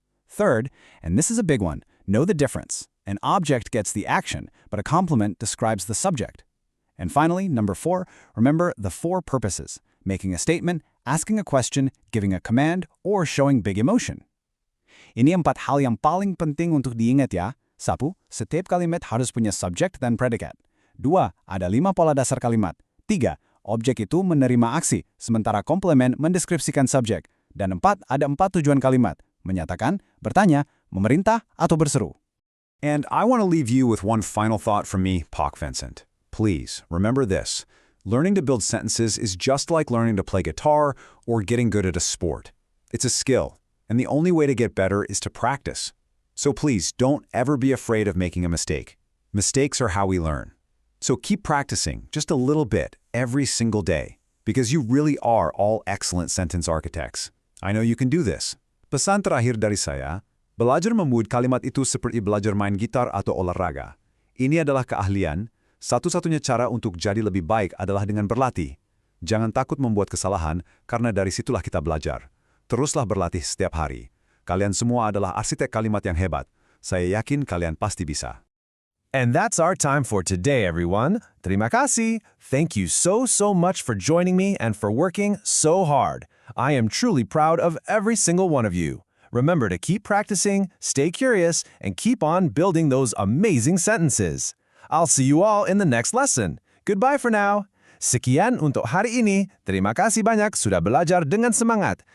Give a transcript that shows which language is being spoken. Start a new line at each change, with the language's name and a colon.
English: Third, and this is a big one, know the difference. An object gets the action, but a complement describes the subject. And finally, number 4, remember the 4 purposes, making a statement, asking a question, giving a command, or showing big emotion.
Indonesian: Ini 4 hal yang paling penting untuk diingat ya. 1, setiap kalimat harus punya subject dan predicate. 2, ada 5 pola dasar kalimat. 3, objek itu menerima aksi, sementara komplement mendeskripsikan subjek. Dan 4, ada 4 tujuan kalimat, menyatakan, bertanya, memerintah, atau berseru.
English: And I want to leave you with one final thought from me, Pak Vincent. Please, remember this. Learning to build sentences is just like learning to play guitar or getting good at a sport. It's a skill, and the only way to get better is to practice. So please, don't ever be afraid of making a mistake. Mistakes are how we learn. So keep practicing, just a little bit, every single day, because you really are all excellent sentence architects. I know you can do this.
Indonesian: Pesan terakhir dari saya, belajar membuat kalimat itu seperti belajar main gitar atau olahraga. Ini adalah keahlian, satu-satunya cara untuk jadi lebih baik adalah dengan berlatih. Jangan takut membuat kesalahan, karena dari situlah kita belajar. Teruslah berlatih setiap hari. Kalian semua adalah arsitek kalimat yang hebat. Saya yakin kalian pasti bisa.
English: And that's our time for today, everyone.
Indonesian: Terima kasih.
English: Thank you so much for joining me and for working so hard. I am truly proud of every single one of you. Remember to keep practicing, stay curious, and keep on building those amazing sentences. I'll see you all in the next lesson. Goodbye for now.
Indonesian: Sekian untuk hari ini. Terima kasih banyak sudah belajar dengan semangat.